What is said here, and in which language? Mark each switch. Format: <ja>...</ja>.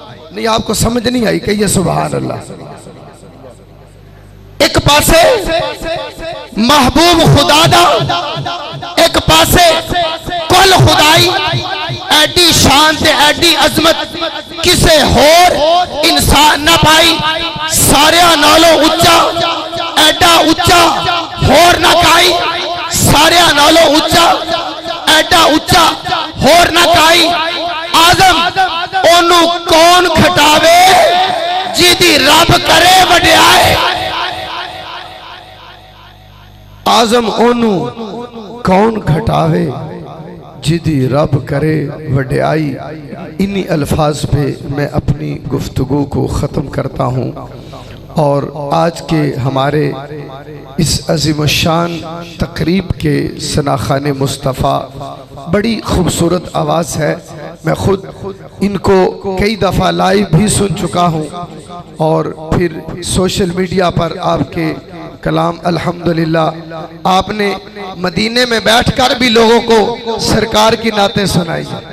<ur>نہیں آپ کو سمجھ نہیں آئی کہ یہ سبحان اللہ.</ur> <pa>ایک پاسے محبوب خدا دا ایک پاسے کل خدائی. ایڈی شان تے ایڈی عظمت کسے ہور انسان نہ پائی. سارے نالوں اچا ایڈا اچا ہور نہ کائی. سارے نالوں اچا ایڈا اچا ہور نہ کائی. آدم اونوں کون کھٹاوے جیدی رب کرے وڈیائے. آزم اونوں کون گھٹاوے جدی رب کرے وڈیائی.</pa> <ur>انہی الفاظ پہ میں اپنی گفتگو کو ختم کرتا ہوں. اور آج کے ہمارے اس عظیم الشان تقریب کے ثناخان مصطفیٰ بڑی خوبصورت آواز ہے. میں خود ان کو کئی دفعہ لائیو بھی سن چکا ہوں اور پھر سوشل میڈیا پر آپ کے کلام الحمدللہ آپ نے مدینے میں بیٹھ کر بھی لوگوں کو سرکار کی نعتیں سنائی.</ur>